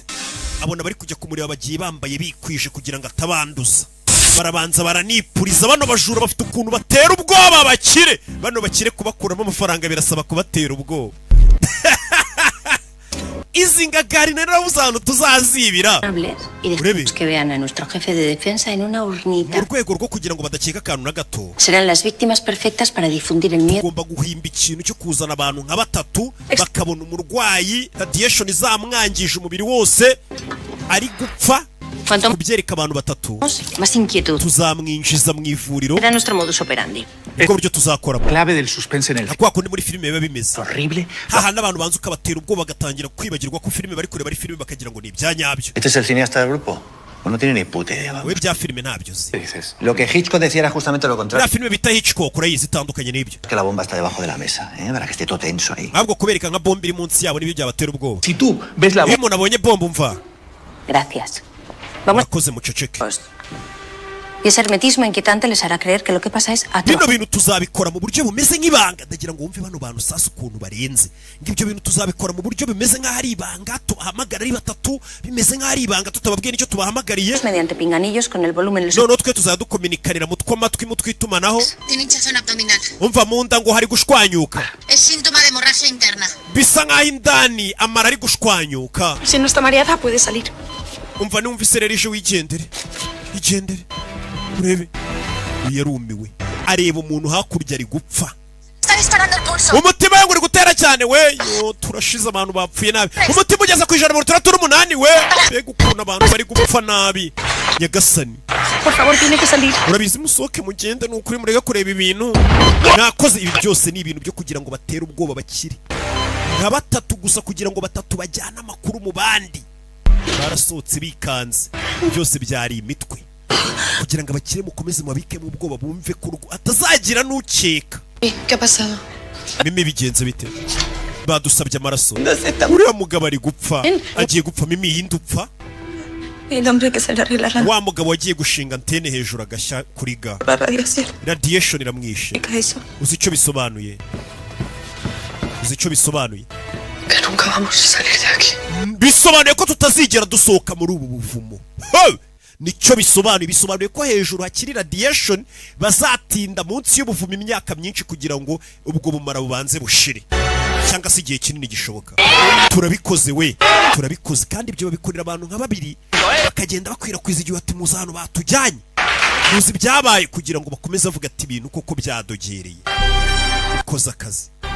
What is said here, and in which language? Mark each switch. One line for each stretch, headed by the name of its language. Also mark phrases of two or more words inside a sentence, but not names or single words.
Kinyarwanda: Abona bari kujya kumureba bagiye bambaye bikwije kugira ngo atabanduza. Barabanza baranipuriza bano bajura bafite ukuntu batera ubwoba bakire. Bano bakire kubakuramo amafaranga birasaba kubatera ubwoba. Izingagari narabuze ahantu tuzazibira.
Spanish: Y dejamos que vean a nuestro jefe de defensa en una urnita.
Kinyarwanda: Mu rwego rwo kugira ngo badakeka akantu na gato.
Spanish: Serán las víctimas perfectas para difundir el miedo.
Kinyarwanda: Tugomba guhimba ikintu cyo kuzana abantu nka batatu bakabona umurwayi radiation izamwangije umubiri wose ari gupfa. Kubyereka abantu batatu.
Spanish: Más inquietud.
Kinyarwanda: Tuzamwinjiza mu ivuriro.
Spanish: Era nuestro modus operandi.
Kinyarwanda: Uko buryo tuzakora.
Spanish: Clave del suspense en el.
Kinyarwanda: Kwa kundi muri filime biba bimeze.
Spanish: Horrible.
Kinyarwanda: Haha n'abantu banzu kabatera ubwo bagatangira kwibagirwa ko filime bari kureba ari filime bakagira ngo ni ibyanyabyo.
Spanish: ¿Este es el cineasta del grupo? O no tiene ni puta idea.
Kinyarwanda: We bya filime ntabyo uzi.
Spanish: Lo que Hitchcock decía era justamente lo contrario.
Kinyarwanda: La filime bita Hitchcock urayizi itandukanye n'ibyo.
Spanish: Que la bomba está debajo de la mesa, para que esté todo tenso ahí.
Kinyarwanda: Ahubwo kubereka nka bomba iri munsi yabo nibyo byabatera ubwoba.
Spanish: Si tú ves la bomba.
Kinyarwanda: Iyo umuntu abonye bomba umva.
Spanish: Gracias. Vamos.
Kinyarwanda: Akoze muceceke.
Spanish: Y ese hermetismo inquietante les hará creer que lo que pasa es atroz.
Kinyarwanda: Bino bintu tuzabikora mu buryo bumeze nk'ibanga ndagira ngo wumve bano bantu sasa ukuntu barenze. Ngibyo bintu tuzabikora mu buryo bimeze nk'ahari ibanga tuhamagara ari batatu bimeze nk'ahari ibanga tutababwiye nicyo tubahamagariye.
Spanish: Mediante pinganillos con el volumen.
Kinyarwanda: No twe tuzadukomunikanira mu twamatwi mu twitumanaho.
Spanish: Tiene hinchazón abdominal.
Kinyarwanda: Umva mu nda ngo hari gushwanyuka.
Spanish: Es síntoma de hemorragia interna.
Kinyarwanda: Bisa nk'aho indani amara ari gushwanyuka.
Spanish: Si no está mareada puede salir.
Kinyarwanda: Umva numvise rero ije wigendere. Igendere. Urebe. Yarumiwe. Areba umuntu hakurya ari gupfa.
Spanish: Está disparando el pulso.
Kinyarwanda: Umutima yangu uri gutera cyane we. Yo turashize abantu bapfuye nabi. Umutima ugeze ku 138 we. Bega ukuntu abantu bari gupfa nabi. Nyagasani.
Spanish: Por favor, tiene que salir.
Kinyarwanda: Urabizi musoke mugende n'ukuri murega kureba ibintu. Nakoze ibi byose ni ibintu byo kugira ngo batere ubwoba bakire. Nka batatu gusa kugira ngo batatu bajyana amakuru mu bandi. Barasohotse bikanze. Byose byari imitwe. Kugira ngo abakire mukomeze mubabike mu bwoba bumve ko atazagira n'ukeka. ¿Qué ha pasado? Mimi bigenze bite? Badusabye amaraso. Uriya mugabo ari gupfa. Agiye gupfa Mimi yindupfa.
Spanish: El hombre que se le arregla la
Kinyarwanda: wa mugabo wagiye gushinga antene hejuru agashya kuri ga
Spanish: radiación.
Kinyarwanda: radiation iramwishe uzi icyo bisobanuye
Spanish: Que nunca vamos a salir de aquí.
Kinyarwanda: bisobanuye ko tutazigera dusohoka muri ubu buvumo nicyo bisobanuye ko hejuru hakiri radiation bazatinda munsi y'ubuvumo imyaka myinshi kugira ngo ubwo bumara bubanze bushire cyangwa se igihe kinini gishoboka. turabikoze kandi ibyo babikorera abantu nka babiri bakagenda bakwirakwiza igihe ati muza hano batujyanye muzi byabaye kugira ngo bakomeze avuga ati ibintu koko byadogereye ukoze akazi.